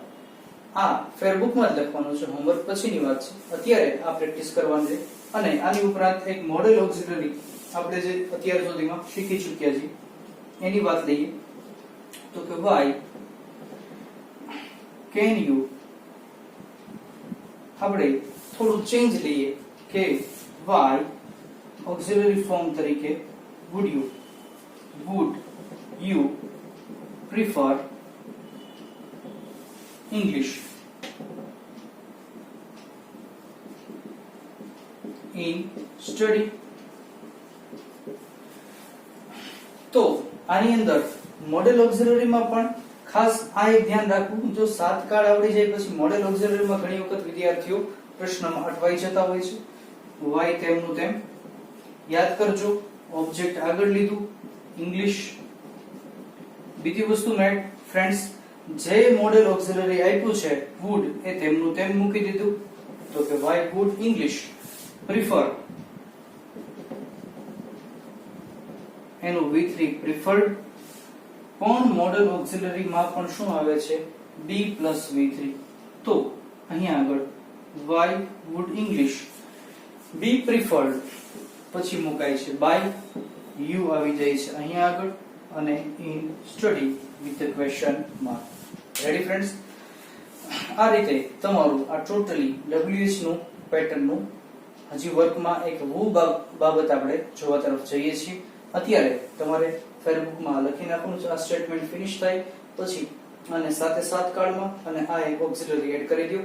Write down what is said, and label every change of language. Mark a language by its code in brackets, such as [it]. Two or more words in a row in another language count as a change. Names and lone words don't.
[gu] આ ફેરબુકમાં જ લખવાનું છે, હોમવર્ક પછીની વાત છે. અત્યારે આ પ્રેક્ટિસ કરવાની છે. અને આની ઉપરાંત એક [en] modal auxiliary [gu] આપણે જે અત્યાર સુધીમાં શીખી ચૂક્યા છીએ એની વાત લઈએ તો કે why [en] can you, [gu] આપણે થોડું ચેન્જ લઈએ કે why ઓક્સિલરી ફોર્મ તરીકે [en] would you prefer English in study? [gu] તો આની અંદર [en] modal auxiliary [gu] પણ ખાસ આ એક ધ્યાન રાખવું, જો 7 કાળ આવડી જાય પછી [en] modal auxiliary [gu] ઘણી વખત વિદ્યાર્થીઓ પ્રશ્નમાં અટવાઈ જતા હોય છે. વાય તેમનું તેમ યાદ કરજો, ઓબ્જેક્ટ આગળ લીધું, ઇંગ્લિશ. બીજી વસ્તુ મેટ ફ્રેન્ડ્સ, જે [en] modal auxiliary [gu] આપ્યું છે would એ તેમનું તેમ મૂકી દીધું, તો કે [en] why would English prefer, [gu] એનું V3 preferred. પણ [en] modal auxiliary [gu] માં પણ શું આવે છે? [en] be plus V3. [gu] તો અહીંયા આગળ [en] why would English be preferred [gu] પછી મુકાય છે by, you આવી જાય છે અહીંયા આગળ, અને [en] in study with the question mark. [gu] રેડી ફ્રેન્ડ્સ? આ રીતે તમારું આ ટોટલી WH નું પેટર્ન નું હજી વર્કમાં એક બાબત આપણે જોવા તરફ જઈએ છીએ. અત્યારે તમારે ફેરબુકમાં લખી નાખવાનું છે. આ સ્ટેટમેન્ટ ફિનિશ થાય પછી અને સાથે સાત કાળમાં અને આ એક ઓક્સિલરી એડ કરી દો.